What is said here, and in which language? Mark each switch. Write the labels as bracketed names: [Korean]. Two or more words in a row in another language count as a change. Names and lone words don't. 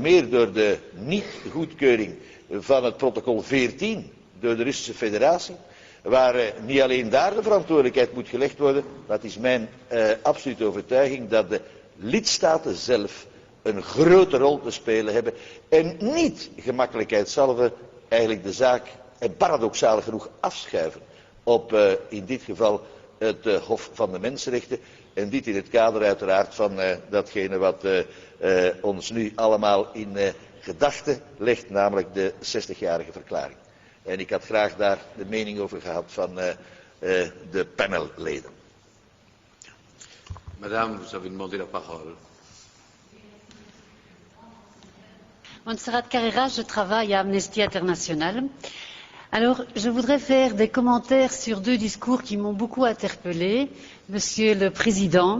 [Dutch] meer door de niet-goedkeuring van het protocol 14 door de Russische Federatie, waar niet alleen daar de verantwoordelijkheid moet gelegd worden, maar het is mijn absolute overtuiging dat de lidstaten zelf een grote rol te spelen hebben en niet gemakkelijkheidshalve eigenlijk de zaak en paradoxaal genoeg afschuiven op in dit geval het Hof van de Mensenrechten. En dit in het kader uiteraard van datgene wat ons nu allemaal in gedachten legt, namelijk de 60-jarige verklaring. En ik had graag daar de mening over gehad van de panelleden. [French] Madame, vous avez demandé la parole. Montserrat Carreras, je travaille à Amnesty International. Alors, je voudrais faire des commentaires sur deux discours qui m'ont beaucoup interpellée, Monsieur le Président.